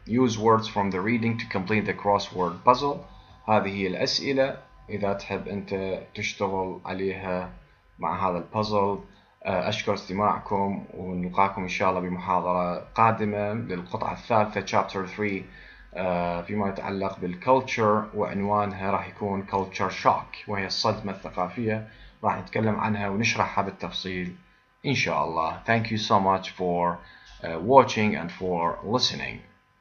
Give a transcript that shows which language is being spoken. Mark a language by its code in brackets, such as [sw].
[en] Use words from the reading to complete the crossword puzzle. [ar] هذه هي الأسئلة إذا تحب أنت تشتغل عليها مع هذا البازل. أشكر استماعكم ونلقاكم إن شاء الله بمحاضرة قادمة للقطعة الثالثة chapter 3 فيما يتعلق بالculture وعنوانها راح يكون culture shock وهي الصدمة الثقافية. راح نتكلم عنها ونشرحها بالتفصيل إن شاء الله. [en] Thank you so much for watching and for listening.